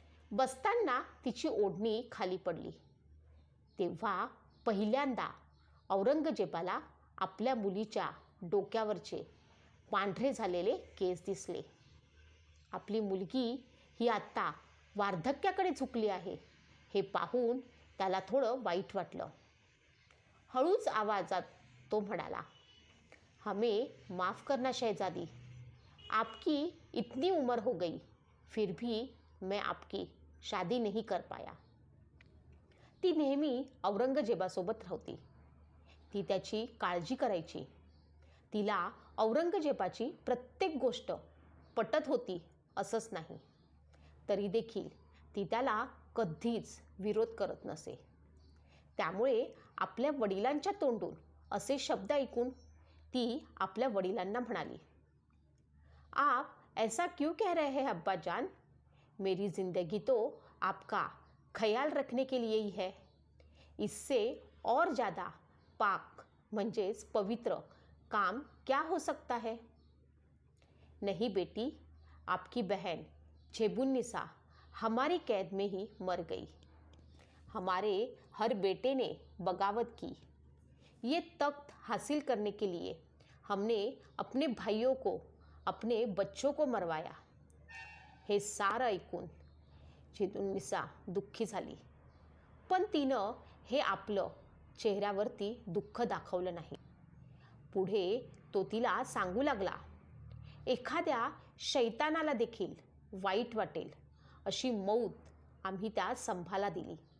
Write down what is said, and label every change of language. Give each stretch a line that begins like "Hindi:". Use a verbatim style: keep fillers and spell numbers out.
Marathi: बसताना तिची ओढणी खाली पडली. तेव्हा पहिल्यांदा औरंगजेबाला आपल्या मुलीच्या डोक्यावरचे पांढरे झालेले केस दिसले. आपली मुलगी ही आत्ता वार्धक्याकडे झुकली आहे हे पाहून त्याला थोडं वाईट वाटलं. हळूच आवाजात तो म्हणाला,
Hindi: हमें माफ़ करना शहजादी, आपकी इतनी उम्र हो गई फिर भी मैं आपकी शादी नहीं कर पाया.
Marathi: ती नेहमी औरंगजेबासोबत राहती. ती त्याची काळजी करायची. तिला औरंगजेबाची प्रत्येक गोष्ट पटत होती असंच नाही. तरी देखील ती त्याला कधीच विरोध करत नसे. त्यामुळे आपल्या वडिलांच्या तोंडून असे शब्द ऐकून ती आपल्या वडिलांना म्हणाली,
Hindi: आप ऐसा क्यों कह रहे हैं अब्बा जान? मेरी ज़िंदगी तो आपका ख्याल रखने के लिए ही है. इससे और ज़्यादा पाक
Marathi: म्हणजेच पवित्र
Hindi: काम क्या हो सकता है? नहीं बेटी, आपकी बहन झेबुन्निसा हमारी कैद में ही मर गई. हमारे हर बेटे ने बगावत की. ये तख्त हासिल करने के लिए हमने अपने भाइयों को, अपने बच्चों को मरवाया.
Marathi: हे सारं ऐकून झेबुन्निसा दुःखी झाली, पण तिनं हे आपलं चेहऱ्यावरती दुःख दाखवलं नाही. पुढे तो तिला सांगू लागला, एखाद्या शैतानाला देखील वाईट वाटेल अशी मौत आम्ही त्या संभाला दिली.